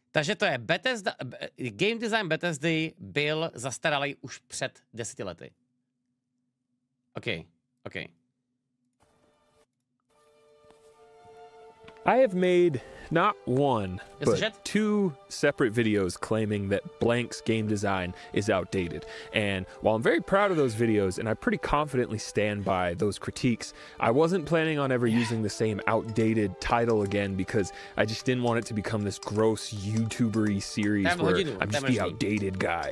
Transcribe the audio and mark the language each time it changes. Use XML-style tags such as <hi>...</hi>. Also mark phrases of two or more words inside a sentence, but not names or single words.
<cs>Takže to je Bethesda,</cs> <en>game design</en> <cs>Bethesdy byl zastaralý už před 10 lety.</cs> <en>OK. I have made not one, but</en> <cs>slyšet?</cs> <en>2 separate videos claiming that Blank's game design is outdated. And while I'm very proud of those videos, and I pretty confidently stand by those critiques, I wasn't planning on ever using the same outdated title again because I just didn't want it to become this gross YouTuber-y series where I'm just the outdated guy.</en>